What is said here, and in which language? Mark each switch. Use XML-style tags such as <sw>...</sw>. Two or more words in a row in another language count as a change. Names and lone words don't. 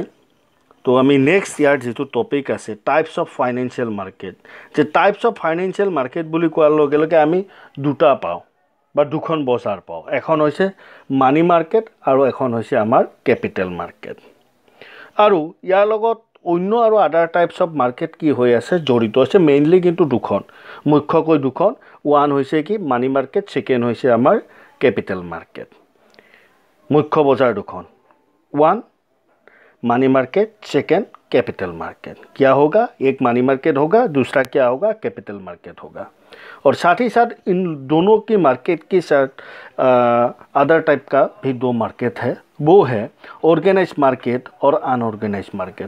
<as>তো আমি নেক্সট ইয়াৰ যিটো টপিক আছে</as> <en>types of financial market,</en> <as>যে</as> <en>types of financial market</en> <as>বুলি কোৱাৰ লগে লগে আমি দুটা পাওঁ বা দুখন বজাৰ পাওঁ, এখন হৈছে</as> <en>money market</en> <as>আৰু এখন হৈছে আমাৰ</as> <en>capital market.</en> <as>আৰু ইয়াৰ লগত অন্য আৰু</as> <en>other types of market</en> <as>কি হৈ আছে জড়িত আছে, মেইনলি কিন্তু দুখন, মুখ্যকৈ দুখন। ওৱান হৈছে কি</as> <en>money market,</en> <as>ছেকেণ্ড হৈছে আমাৰ</as> <en>capital market.</en> <as>মুখ্য বজাৰ দুখন,</as> <en>One money market, second capital market.</en> <hi>क्या होगा, एक</hi> <en>money market</en> <hi>होगा, दूसरा क्या होगा</hi> <en>capital market</en> <hi>होगा। और साथ ही साथ इन दोनों की मार्केट के साथ</hi> <en>other type</en> <hi>का भी दो मार्केट है, वो है</hi> <en>organise market</en> <hi>और</hi> <en>unorganise market.</en>